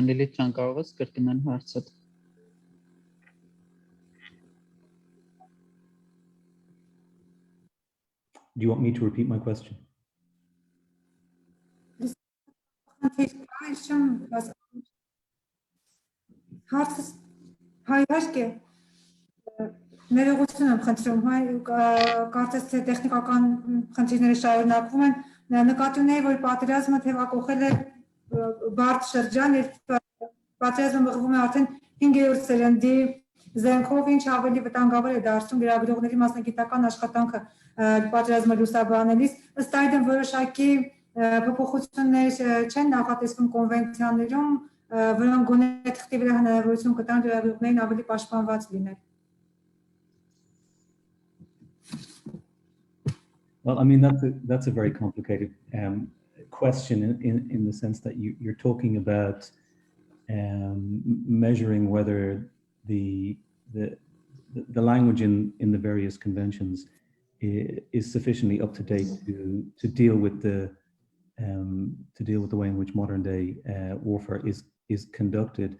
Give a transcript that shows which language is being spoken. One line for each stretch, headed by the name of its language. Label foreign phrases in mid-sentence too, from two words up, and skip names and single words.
Armenian: Lilith Jan, կարող ես կրկնել հարցդ։
English: Do you want me to repeat my question?
Armenian: Հարցս հայհարկ է, ներողություն եմ խնդրում, կարծես թե տեխնիկական խնդիրները շարունակվում են, նկատի ունեի, որ պատերազմը թևակողել է բարդ շրջան, երբ պատերազմը մղվում է արդեն 5-րդ սերնդի զենքով, ինչ ավելի վտանգավոր է դարձնում լրագրողների մասնագիտական աշխատանքը պատերազմը լուսաբանելիս, ըստ այդմ որոշակի փոփոխություններ չեն նախատեսվում կոնվենցիաներում, որոնք գոնե թղթի վրա հնարավորություն կտան լրագրողներին ավելի պաշտպանված լինել։
English: Well, I mean, that's a very complicated question in the sense that you're talking about measuring whether the language in the various conventions is sufficiently up to date to deal with the way in which modern day warfare is conducted.